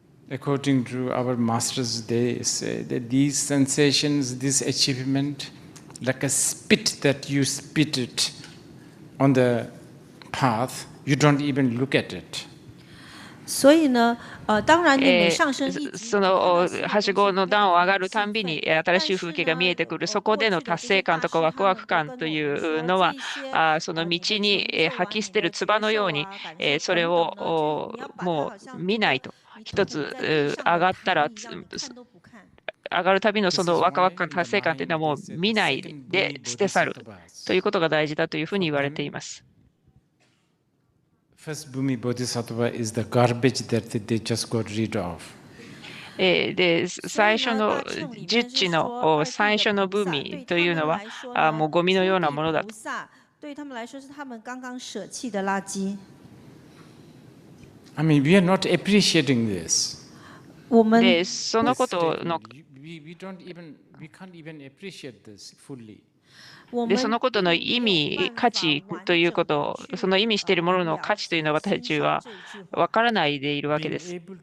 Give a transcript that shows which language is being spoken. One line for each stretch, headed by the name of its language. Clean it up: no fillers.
English: according to our masters, they say that these sensations, this achievement, like a spit that you spit it on the path, you don't even look at it.
Chinese: 所以呢，当然你每上升一级，
Japanese: そのはしごの段を上がるたんびに新しい風景が見えてくる、そこでの達成感とかワクワク感というのは、その道に吐き捨てる唾のように、それをもう見ないと。一つ上がったら、上がるたびのそのワクワク感、達成感というのはもう見ないで捨て去るということが大事だというふうに言われています。
English: First Bhumi Bodhisattva is the garbage that they just got rid of.
Japanese: で、最初の十地の最初のブーミというのはもうゴミのようなものだと。
Chinese: 对他们来说是他们刚刚舍弃的垃圾。
English: I mean, we are not appreciating this.
Japanese: で、そのことの
English: we can't even appreciate this fully.
Japanese: で、そのことの意味、価値ということ、その意味しているものの価値というのは私たちは分からないでいるわけです。